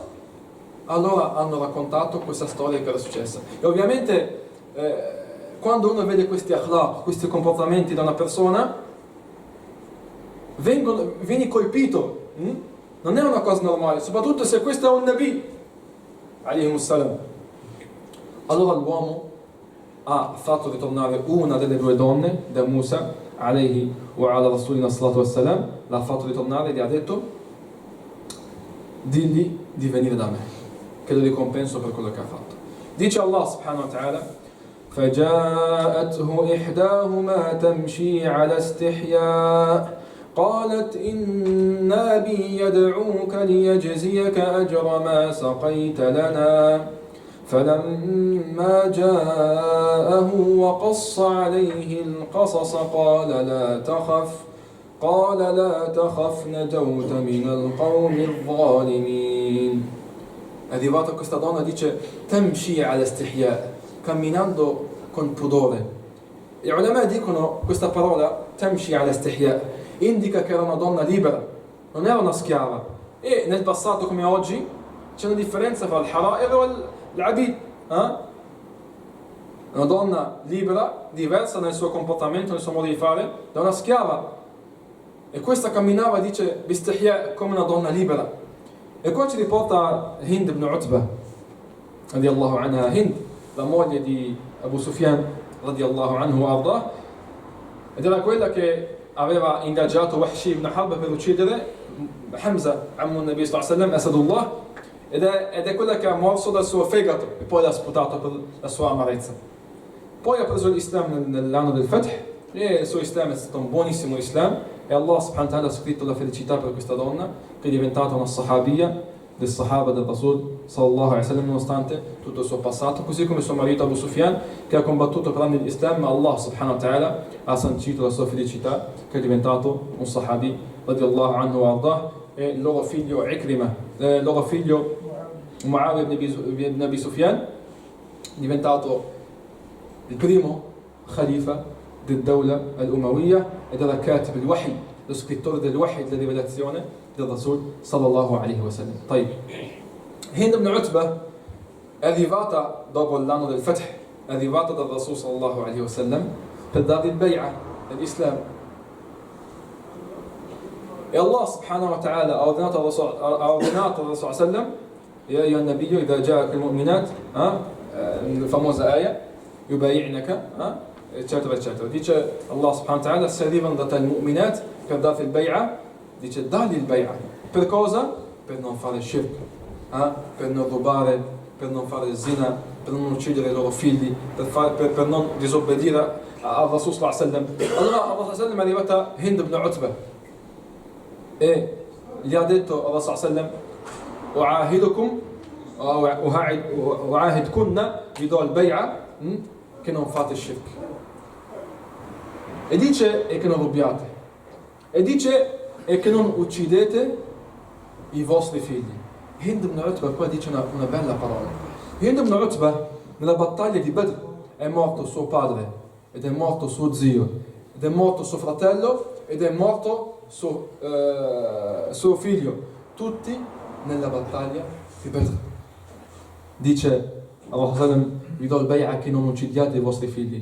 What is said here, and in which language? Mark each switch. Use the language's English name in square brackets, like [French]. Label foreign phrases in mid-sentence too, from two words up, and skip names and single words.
[Italian] Allora hanno raccontato questa storia che era successa. E ovviamente quando uno vede questi akhlaq, questi comportamenti da una persona, vieni colpito. Non è una cosa normale, soprattutto se questo è un [Arabic] نبي عليه السلام. [Italian] Allora l'uomo ha fatto ritornare una delle 2 donne da Musa [Arabic] عليه وعلى رسولنا الصلاة والسلام, [Italian] l'ha fatto ritornare e gli ha detto, digli di venire da me, che lo ricompenso per quello che ha fatto. [Arabic] Dice الله سبحانه وتعالى, فجاءته إحداهما تمشي على استحياء قالت إن أبي يدعوك ليجزيك أجر ما سقيت لنا فلما جاءه وقص عليه القصص قال لا تخف نجوت من القوم الظالمين. [Italian] È arrivata questa donna, dice [Arabic] تمشي على استحياء, [Italian] camminando con pudore. Gli ulama dicono questa parola [Arabic] تمشي على استحياء [Italian] indica che era una donna libera, non era una schiava. E nel passato come oggi c'è una differenza tra il hara'ir e l'abid. Una donna libera, diversa nel suo comportamento, nel suo modo di fare, da una schiava. E questa camminava, dice, bistihya, come una donna libera. E qua ci riporta Hind ibn Utbah, [Arabic] رضي الله عنها. [Italian] Hind, la moglie di Abu Sufyan, [Arabic] رضي الله عنه أرضاه, [Italian] ed era quella che aveva ingaggiato Wahshi ibn Harb per uccidere Hamza, [Arabic] عم النبي صلى الله عليه وسلم، أسد الله, [Italian] ed è quella che ha morso dal suo fegato e poi l'ha sputato per la sua amarezza. Poi ha preso l'Islam nell'anno del Fath, e il suo Islam è stato un buonissimo Islam, e [Arabic] الله سبحانه وتعالى [Italian] ha scritto la felicità per questa donna, che è diventata una sahabiyya del sahaba del [Arabic] رسول صلى الله عليه وسلم, [Italian] nonostante tutto il suo passato, così come suo marito Abu Sufyan, che ha combattuto per anni l'Islam, ma [Arabic] الله سبحانه وتعالى [Italian] ha sancito la sua felicità, che è diventato un [Arabic] صحابي رضي الله عنه وأرضاه. [Italian] E il loro figlio Ikrima, il loro figlio Muawiyah ibn Abi Sufyan, diventato il primo khalifa del [Arabic] دولة الأموية, [Italian] ed era [Arabic] كاتب الوحي, [Italian] lo scrittore del Wahy, della rivelazione del [Arabic] رسول صلى الله عليه وسلم. [Italian] Hind ibn Utbah è arrivata dopo l'anno del Fath, è arrivata dal [Arabic] رسول صلى الله عليه وسلم [Italian] per dare il bay'ah dell'Islam. E [Arabic] الله سبحانه وتعالى [Italian] ha ordinato al [Arabic] رسول سلم, يا أيها النبي إذا جاءك المؤمنات, [Italian] la famosa ayah, yubayi'naka, eccetera, eccetera. Dice [Arabic] الله سبحانه وتعالى, [Italian] se arrivano da te il mu'minat per darti il bay'a, dice dagli il bay'a. Per cosa? Per non fare shirk, per non rubare, per non fare zina, per non uccidere i loro figli, per non disobbedire al [Arabic] رسول صلى الله عليه وسلم. [Italian] Allora al [Arabic] رسول صلى الله [Italian] è arrivata Hind ibn Utbah e gli ha detto al [Arabic] رسول صلى الله أعاهدكم أعاهدكن, [Italian] vi do il bay'a che non fate shirk. E dice e che non rubiate. E dice e che non uccidete i vostri figli. Hind ibn Utbah qua dice una bella parola. Hind ibn Utbah nella battaglia di Badr è morto suo padre, ed è morto suo zio, ed è morto suo fratello, ed è morto suo figlio, tutti nella battaglia di Badr. Dice Allah, vi do il bay'a che non uccidiate i vostri figli.